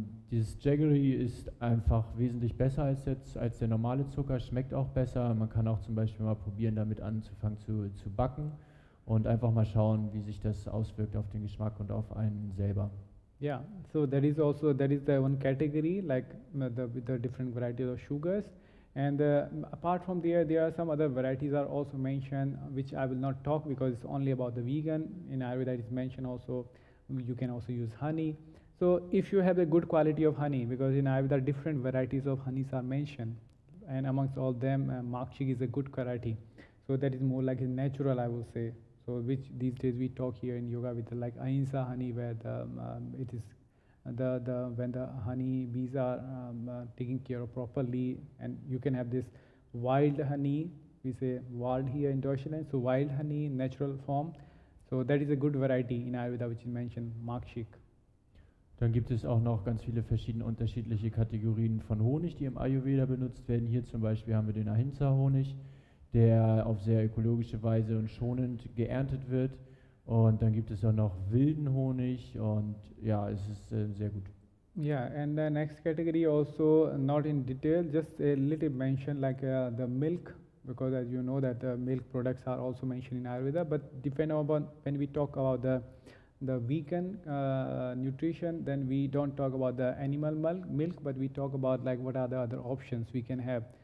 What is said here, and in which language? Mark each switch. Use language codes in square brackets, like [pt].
[de] Dieses Jaggery ist einfach wesentlich besser als der normale Zucker, schmeckt auch besser. Man kann auch zum Beispiel mal probieren, damit anzufangen zu backen und einfach mal schauen, wie sich das auswirkt auf den Geschmack und auf einen selber. [en] Yeah, so that is the one category, like the different varieties of sugars. And apart from there are some other varieties are also mentioned, which I will not talk because it's only about the vegan. In Ayurveda it is mentioned also, you can also use honey. So if you have a good quality of honey, because in Ayurveda different varieties of honeys are mentioned, and amongst all them Makshik is a good variety. So that is more like a natural, I will say. So which these days we talk here in yoga with like ahimsa honey, where it is when the honey bees are taken care of properly, and you can have this wild honey, we say wild here in Deutschland, so wild honey in natural form. So that is a good variety in Ayurveda which is mentioned, Makshik. [de] Dann gibt es auch noch ganz viele verschiedene unterschiedliche Kategorien von Honig, die im Ayurveda benutzt werden. Hier zum Beispiel haben wir den Ahimsa-Honig, der auf sehr ökologische Weise und schonend geerntet wird. Und dann gibt es auch noch wilden Honig und ja, es ist sehr gut. [en] Yeah, and the next category also not in detail, just a little mention like the milk, because as you know that milk products are also mentioned in Ayurveda, but depending upon when we talk about the vegan nutrition, then we don't talk about the animal milk, but we talk about like what are the other options we can have.